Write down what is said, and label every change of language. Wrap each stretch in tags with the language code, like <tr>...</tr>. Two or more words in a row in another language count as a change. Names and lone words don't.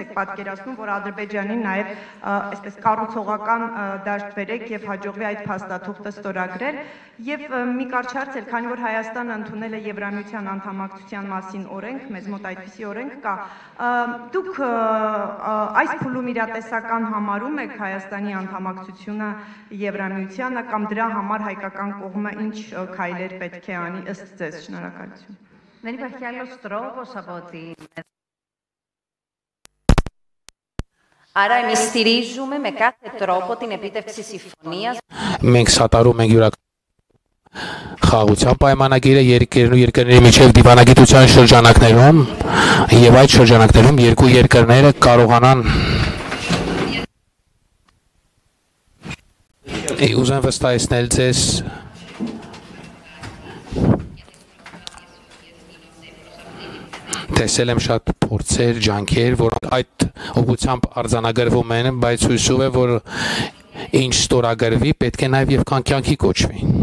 <hy>եք պատկերացնում, որ Ադրբեջանին նաև այսպես կառուցողական դաշտ բերեք եւ հաջողվի այդ փաստաթուղթը ստորագրել եւ մի կարճ հարց էր, քանի որ Հայաստանը ընդունել է Եվրամիության անդամակցության մասին օրենք, մեզ մոտ այդպիսի օրենք կա, դուք այս փուլում իրատեսական համարում եք Հայաստանի անդամակցությունը Եվրամիությանը կամ դրա համար հայկական կողմը ինչ քայլեր պետք է անի ըստ ձեզ, շնորհակալություն։</hy> <el>Δεν υπάρχει άλλος τρόπος από ότι... Άρα εμείς στηρίζουμε με κάθε τρόπο την επίτευξη συμφωνίας.</el> <hy>Մենք սատարում ենք խաղաղության պայմանագիրը երկրներն ու երկրների միջև դիվանագիտության շրջանակներում եւ այդ շրջանակներում երկու երկրները կարողանան ուզեմ վստահեցնել ձեզ տեսել եմ շատ փորձեր, ջանքեր, որոնք այդ ուղղությամբ արձանագրվում են, բայց հույսով եմ, որ ինչ ստորագրվի, պետք է նաև եւ կյանքի կոչվի։</hy>